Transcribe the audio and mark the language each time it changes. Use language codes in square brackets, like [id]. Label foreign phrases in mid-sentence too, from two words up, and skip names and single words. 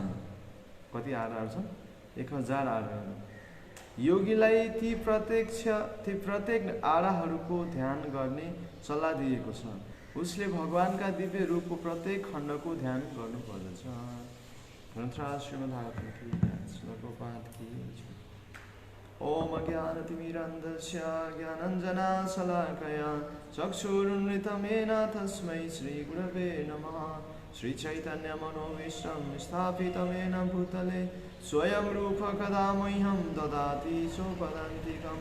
[ne] कति आराहरू छन्? 1000 आराहरू। योगीलाई ती प्रत्येक आराहरूको ध्यान गर्ने सल्लाह दिएको छ। उसले भगवानका दिव्य रूपको प्रत्येक खण्डको ध्यान गर्नुपर्दछ। ग्रन्थराज श्रीमद्भागवत श्लोको पाठ की [sa] ओम ज्ञानतिमिरान्धस्य ज्ञानञ्जनशलाकया चक्षुरुन्मिलितं येन तस्मै श्रीगुरवे नमः। श्रीचैतन्यमनोभीष्टं स्थापितं येन भूतले स्वयं रूप कदा मह्यं ददाति स्वपदान्तिकं।